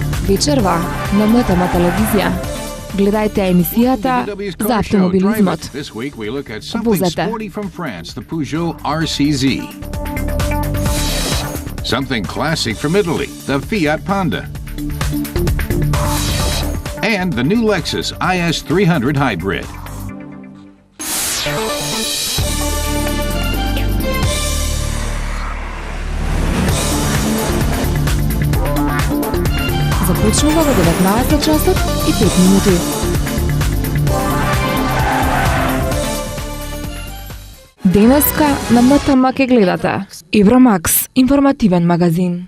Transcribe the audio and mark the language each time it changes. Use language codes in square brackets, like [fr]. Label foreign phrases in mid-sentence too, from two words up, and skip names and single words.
[mk] Вечерва на МТМ телевизија. Гледајте емисијата за автомобилизмот. Возете. [en] Something classic from Italy, the Fiat Panda. And the new Lexus IS300 Hybrid. [mk] Започнува во 19 часот и 5 минути. Денеска на МТМ ке гледате Евромакс, информативен магазин.